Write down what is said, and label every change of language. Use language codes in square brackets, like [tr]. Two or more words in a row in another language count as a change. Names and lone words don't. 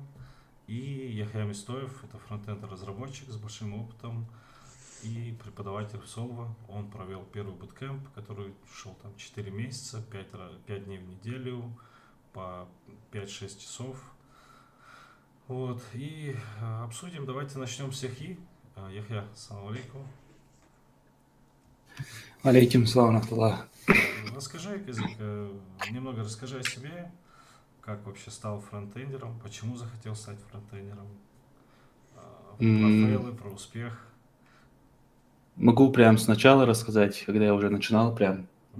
[ru] И Яхья Мистоев, это фронтенд-разработчик с большим опытом и преподаватель в Solvo. Он провел первый буткемп, который шел там 4 месяца, 5 дней в неделю, по 5-6 часов. Вот. И обсудим. Давайте начнем с Яхьи. Яхья, [ar] السلام عليكم. عليكم السلام رحمة الله. [ru] Расскажи, немного расскажи о себе. Как вообще стал фронтендером? Почему захотел стать фронтендером? Про фейлы, про успех. Могу прям сначала рассказать, когда я уже начинал прям.